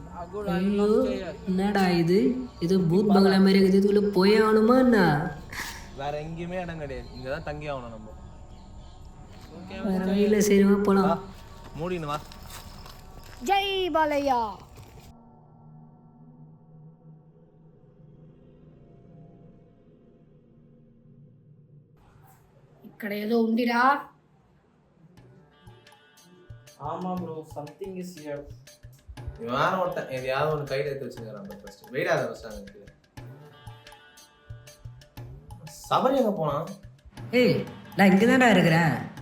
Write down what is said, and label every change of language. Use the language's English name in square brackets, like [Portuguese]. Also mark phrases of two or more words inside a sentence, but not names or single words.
[Tamil] என்னடா இது? ஏதோ [Hindi] भूत बंगला [Tamil] மாதிரி இருக்குது. இதுக்குள்ள போய் ஆகணுமா என்ன? வேற எங்கேயுமே இடம் கிடையாது, இங்கே தான் தங்கி ஆகணும் நம்ம. வேற வழியில் சரிவா போகலாம். மூடின்னு வா. ஜெய் பாலையா. [Telugu] ఇక్కడ ఏదో ఉందిరా. [Tamil] ஆமா ப்ரோ, [English] something is here. [Tamil] இவன் வேற ஒருத்தன் எதையாவது ஒன்று கையில் எடுத்து வச்சுக்கிறான். ஃபர்ஸ்ட் வெயிடாத ஃபர்ஸ்ட் சபரி எங்கே போனான்? ஏய், நான் இங்கே தானே இருக்கிறேன்.